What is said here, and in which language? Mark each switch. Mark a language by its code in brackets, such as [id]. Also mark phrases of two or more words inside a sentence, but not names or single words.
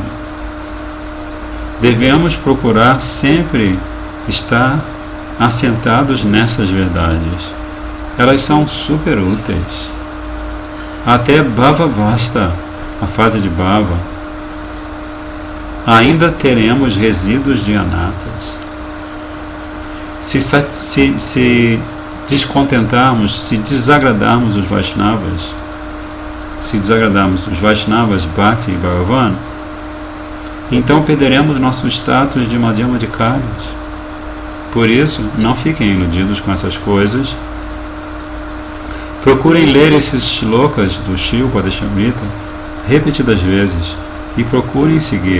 [pt] Devemos procurar sempre estar assentados nessas verdades. Elas são super úteis. Até [sa] Bhava Vasta, [pt] a fase de Bhava, ainda teremos resíduos de anatas. Se descontentarmos, se desagradarmos os Vaishnavas, se desagradarmos os Vaishnavas, Bhakti e Bhagavan, então perderemos nosso status de Madhyama de Karas. Por isso, não fiquem iludidos com essas coisas. Procurem ler esses shlokas do Shri Padeshamrita repetidas vezes e procurem seguir.